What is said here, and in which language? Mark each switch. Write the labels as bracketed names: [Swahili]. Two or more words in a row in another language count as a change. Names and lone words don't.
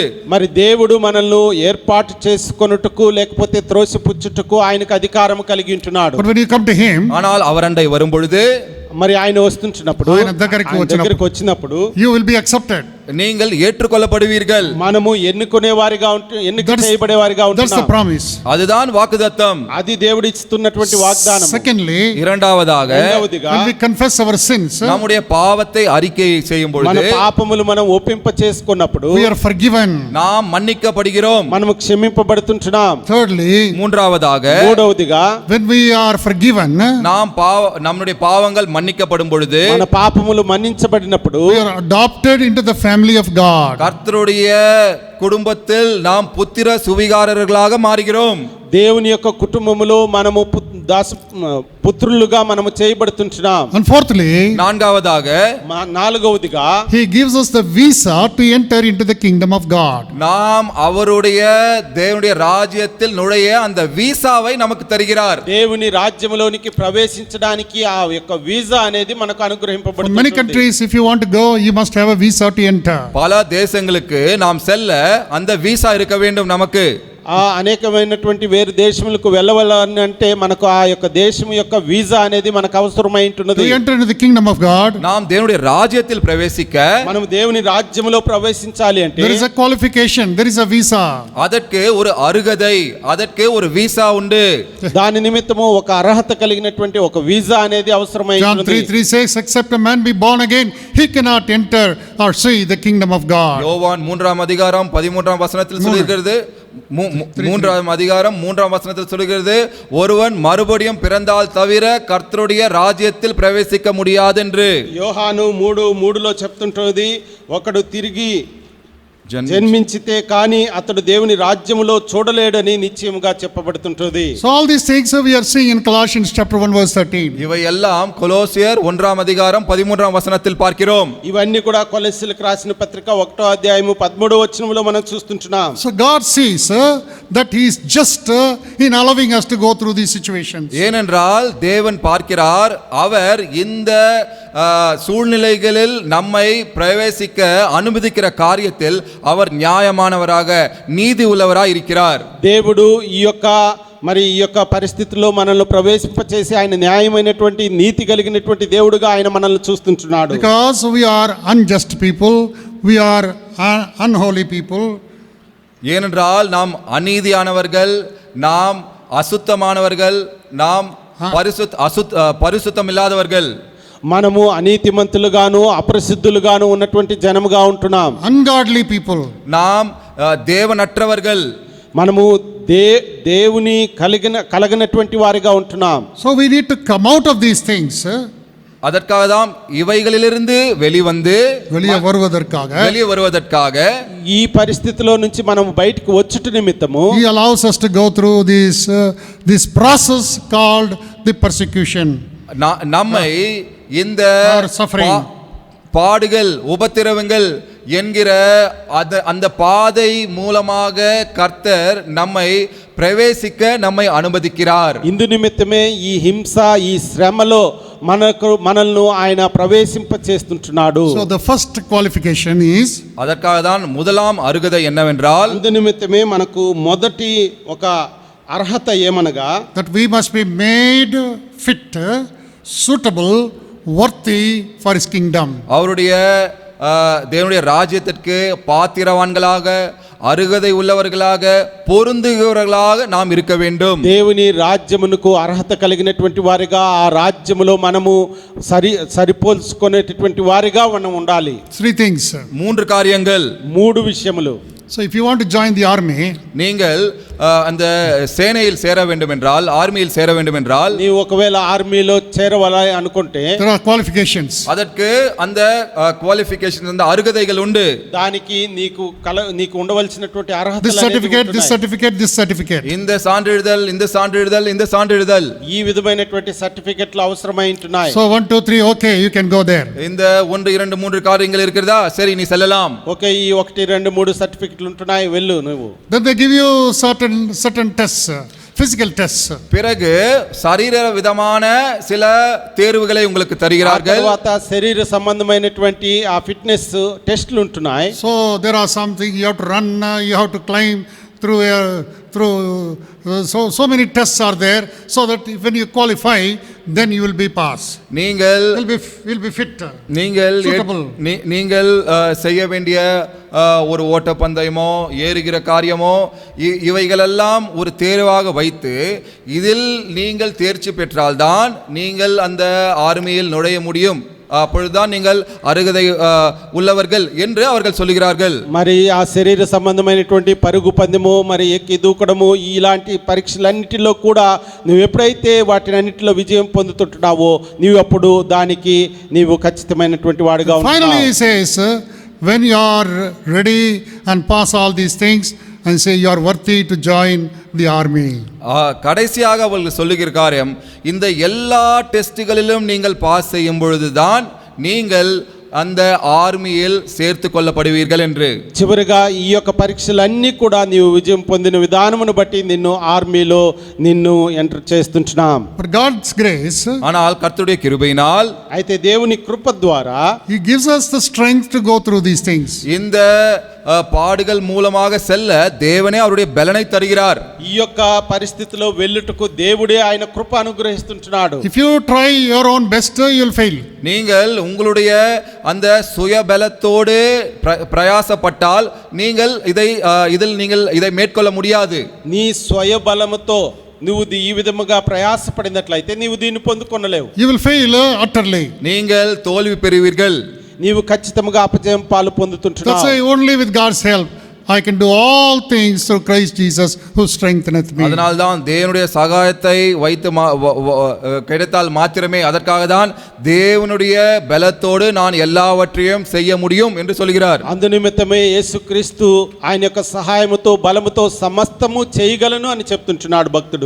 [Telugu] మరి దేవుడు మనల్ని ఏర్పాటు చేసుకొనుటకు లేకపోతే త్రోసిపుచ్చుటకు ఆయనకు అధికారం కలిగి ఉంటున్నాడు. [English] But when you come to him, [Tamil] ஆனால் அவர் அண்டை வரும் பொழுது, [Telugu] మరి ఆయన వస్తుంటున్నప్పుడు ఆయన దగ్గరికి వచ్చినప్పుడు [English] you will be accepted. [Tamil] நீங்கள் ஏற்றுக்கொள்ளப்படுவீர்கள். [Telugu] మనము ఎన్నుకునే వారిగా ఎన్నిక చేయబడే వారిగా [English] That's the [Telugu] ఉంటున్నాం. [English] promise. [Tamil] அதுதான் வாக்குத்தத்தம். [Telugu] అది దేవుడు ఇస్తున్నటువంటి వాగ్దానం. [English] Secondly, [Tamil] இரண்டாவதாக, [Telugu] రెండవదిగా [English] when we confess our sins, [Tamil] நம்முடைய பாவத்தை அறிக்கை செய்யும் [Telugu] మన [Tamil] பொழுது [Telugu] పాపములు మనం ఒప్పింప చేసుకున్నప్పుడు [English] we are forgiven. [Tamil] நாம் மன்னிக்கப்படுகிறோம். [Telugu] మనము క్షమింపబడుతుంటున్నాం. [English] Thirdly, [Tamil] மூன்றாவதாக, [Telugu] మూడవదిగా [English] when we are forgiven, [Tamil] நாம் நம்முடைய பாவங்கள் மன்னிக்கப்படும் பொழுது [Telugu] మన పాపములు మన్నించబడినప్పుడు [English] we are adopted into the family of God. [Tamil] கர்த்தருடைய குடும்பத்தில் நாம் புத்திர சுவிகாரர்களாக மாறுகிறோம். [Telugu] దేవుని యొక్క కుటుంబములో మనము పుత్రులుగా మనము చేయబడుతుంటున్నాం. [English] And fourthly, [Tamil] நான்காவதாக, [Telugu] నాలుగవదిగా [English] he gives us the visa to enter into the kingdom of God. [Tamil] நாம் அவருடைய தேவனுடைய ராஜ்யத்தில் நுழைய அந்த வீசாவை நமக்கு தருகிறார். [Telugu] దేవుని రాజ్యములోనికి ప్రవేశించడానికి ఆ యొక్క వీసా అనేది మనకు [English] In many [Telugu] అనుగ్రహింపబడుతుంది. [English] countries, if you want to go, you must have a visa to enter. [Tamil] பல தேசங்களுக்கு நாம் செல்ல அந்த வீசா இருக்க வேண்டும் நமக்கு. [Telugu] ఆ అనేకమైనటువంటి వేరు దేశములకు వెళ్ళవాలని అంటే మనకు ఆ యొక్క దేశం యొక్క వీసా అనేది మనకు అవసరమై ఉంటున్నది. [English] To enter into the kingdom of God, [Tamil] நாம் தேவனுடைய ராஜ்யத்தில் பிரவேசிக்க [Telugu] మనం దేవుని రాజ్యములో ప్రవేశించాలి అంటే [English] there is a qualification, there is a visa. [Tamil] அதற்கு ஒரு அருகதை, அதற்கு ஒரு வீசா உண்டு. [Telugu] దాని నిమిత్తము ఒక అర్హత కలిగినటువంటి ఒక వీసా అనేది అవసరమై [English] John [Telugu] ఉంటున్నది. [English] 3:3 says, except a man be born again, he cannot enter or see the kingdom of God. [Tamil] யோவான் 3ஆம் அதிகாரம் 13ஆம் வசனத்தில் சொல்லுகிறது, 3ஆம் அதிகாரம் 3ஆம் வசனத்தில் சொல்லுகிறது, ஒருவன் மறுபடியும் பிறந்தால் தவிர கர்த்தருடைய ராஜ்யத்தில் பிரவேசிக்க முடியாது என்று. [Telugu] యోహాను 3:3లో చెప్తుంటది, ఒకడు తిరిగి జన్మించితే కానీ అతడు దేవుని రాజ్యములో చూడలేడని నిశ్చయముగా చెప్పబడుతుంటది. [English] So all these things we are seeing in Colossians chapter 1 verse 13. [Tamil] இவை எல்லாம் கொலோசியர் 1ஆம் அதிகாரம் 13ஆம் வசனத்தில் பார்க்கிறோம். [Telugu] ఇవన్నీ కూడా కొలస్సీలకు రాసిన పత్రిక 1వ అధ్యాయము 13వ వచనములో మనం చూస్తుంటున్నాం. [English] So God sees that he is just in allowing us to go through these situations. [Tamil] ஏனென்றால் தேவன் பார்க்கிறார், அவர் இந்த சூழ்நிலைகளில் நம்மை பிரவேசிக்க அனுமதிக்கிற காரியத்தில் அவர் நியாயமானவராக நீதி உள்ளவராய் இருக்கிறார். [Telugu] దేవుడు ఈ యొక్క పరిస్థితిలో మనల్ని ప్రవేశింపచేసి ఆయన న్యాయమైనటువంటి నీతి కలిగినటువంటి దేవుడుగా ఆయన మనల్ని చూస్తుంటున్నాడు. [English] Because we are unjust people, we are unholy people. [Tamil] ஏனென்றால் நாம் அநீதியானவர்கள், நாம் அசுத்தமானவர்கள், நாம் பரிசுத்தம் இல்லாதவர்கள். [Telugu] మనము అనీతిమంతులుగాను అపరిశుద్ధులుగాను ఉన్నటువంటి జనముగా ఉంటున్నాం. [English] Ungodly people. [Tamil] நாம் தேவனற்றவர்கள். [Telugu] మనము దేవుని కలగనటువంటి వారిగా ఉంటున్నాం. [English] So we need to come out of these things [Tamil] அதற்காக தான் இவைகளிலிருந்து வெளிவந்து வெளியே வருவதற்காக [Telugu] ఈ పరిస్థితిలో నుంచి మనం బయటికి వచ్చుట నిమిత్తము [English] He allows us to go through this process called the persecution [Tamil] நம்மை இந்த [English] or suffering. [Tamil] பாடுகள் உபத்திரவங்கள் என்கிற அந்த பாதை மூலமாக கர்த்தர் நம்மை பிரவேசிக்க நம்மை அனுமதிக்கிறார். [Telugu] ఇందు నిమిత్తమే ఈ హింస ఈ శ్రమలో మనల్ని ఆయన ప్రవేశింప చేస్తుంటున్నాడు. [English] So the first qualification is [Tamil] அதற்காக தான் முதலாம் அருகதை என்னவென்றால் [Telugu] ఇందు నిమిత్తమే మనకు మొదటి ఒక అర్హత ఏమనగా [English] that we must be made fit, suitable, worthy for his kingdom. [Tamil] அவருடைய தேவனுடைய ராஜ்யத்திற்கு பாத்திரவான்களாக அருகதை உள்ளவர்களாக பொருந்துகிறவர்களாக நாம் இருக்க வேண்டும். [Telugu] దేవుని రాజ్యమునకు అర్హత కలిగినటువంటి వారిగా ఆ రాజ్యములో మనము సరిపోల్చుకునేటటువంటి వారిగా మనం ఉండాలి. [English] Three things. [Tamil] மூன்று காரியங்கள். [Telugu] మూడు విషయములు. [English] So if you want to join the army, [Tamil] நீங்கள் அந்த சேனையில் சேர வேண்டும் என்றால் ஆர்மியில் சேர வேண்டும் என்றால் [Telugu] நீ ఒకవేళ ఆర్మీలో చేరవాలి అనుకుంటే [English] there are qualifications. [Tamil] அதற்கு அந்த குவாலிஃபிகேஷன் அந்த அருகதைகள் உண்டு. [Telugu] దానికి నీకు ఉండవలసినటువంటి అర్హతలు [English] This certificate. [Tamil] இந்த சான்றிதழ் இந்த சான்றிதழ் [Telugu] ఈ విధమైనటువంటి సర్టిఫికెట్లు అవసరమై ఉంటున్నాయి. [English] So 1 2 3 okay, you can go there. [Tamil] இந்த 1 2 3 காரியங்கள் இருக்கிறதா, சரி நீ செல்லலாம். [Telugu] ఓకే, ఈ 1 2 3 సర్టిఫికెట్లు ఉంటున్నాయి, వెళ్ళు నువ్వు. [English] Then they give you certain tests, physical tests. [Tamil] பிறகு சரீர விதமான சில தேர்வுகளை உங்களுக்கு தருகிறார்கள். [Telugu] తర్వాత శరీర సంబంధమైనటువంటి ఆ [English] fitness tests [Telugu] ఉంటున్నాయి. [English] So there are something you have to run, you have to climb through so many tests are there, so that when you qualify, then you will be pass. [Tamil] நீங்கள் [English] will be fit. [Tamil] நீங்கள் செய்ய வேண்டிய ஒரு ஓட்டப்பந்தயமோ ஏறுகிற காரியமோ இவைகளெல்லாம் ஒரு தேர்வாக வைத்து இதில் நீங்கள் தேர்ச்சி பெற்றால்தான் நீங்கள் அந்த ஆர்மியில் நுழைய முடியும், அப்பொழுதுதான் நீங்கள் అర్హதை உள்ளவர்கள் என்று அவர்கள் சொல்கிறார்கள். [Telugu] మరి ఆ శరీర సంబంధమైనటువంటి పరుగు పందెము, మరి ఎక్కి దూకడము, ఇలాంటి పరీక్షలన్నిటిలో కూడా నువ్వు ఎప్పుడైతే వాటినన్నిటిలో విజయం పొందుతుంటున్నావో నీవు అప్పుడు దానికి నీవు ఖచ్చితమైనటువంటి వాడిగా ఉంటావు. [English] Finally he says, when you are ready and pass all these things and say you are worthy to join the army. [Tamil] கடைசியாக அவர்கள் சொல்லுகிற காரியம், இந்த எல்லா டெஸ்டுகளிலும் நீங்கள் பாஸ் செய்யும் பொழுதுதான் நீங்கள் அந்த ఆర్మీயில் சேர்த்து కొల్లబడువீர்கள் என்று. [Telugu] చివరిగా ఈ యొక్క పరీక్షలన్నీ కూడా నీవు విజయం పొందిన విధానమును బట్టి నిన్ను ఆర్మీలో నిన్ను ఎంటర్ చేస్తుంటున్నాం. [English] But God's grace, [Tamil] ஆனால் கர்த்தருடைய கிருபையினால், [Telugu] అయితే దేవుని కృప ద్వారా [English] he gives us the strength to go through these things. [Tamil] இந்த பாடுகள் மூலமாக செல்ல தேவனே அவருடைய பலனை தருகிறார். [Telugu] ఈ యొక్క పరిస్థితిలో వెళ్ళుటకు దేవుడే ఆయన కృప అనుగ్రహిస్తుంటున్నాడు. [English] If you try your own best, you will fail. [Tamil] நீங்கள் உங்களுடைய அந்த சுயபலத்தோடு பிரயாசப்பட்டால் நீங்கள் இதை மேற்கொள்ள முடியாது. [Telugu] నీ స్వయ బలముతో నువ్వు ఈ విధముగా ప్రయాసపడినట్లయితే నీవు దీన్ని పొందుకొనలేవు. [English] You will fail utterly. [Tamil] நீங்கள் தோல்வி பெறுவீர்கள். [Telugu] నీవు ఖచ్చితంగా అపజయం పాలు పొందుతుంటున్నావు. [English] That's why only with God's help I can do all things through Christ Jesus who strengtheneth me. [Tamil] அதனால்தான் தேவனுடைய சகாயத்தை வைத்து கிடைத்தால் மாத்திரமே, அதற்காக தான் தேவனுடைய பலத்தோடு நான் எல்லாவற்றையும் செய்ய முடியும் என்று சொல்கிறார். [Telugu] అందు నిమిత్తమే యేసుక్రీస్తు ఆయన యొక్క సహాయముతో బలముతో సమస్తము చేయగలను అని చెప్తుంటున్నాడు భక్తుడు.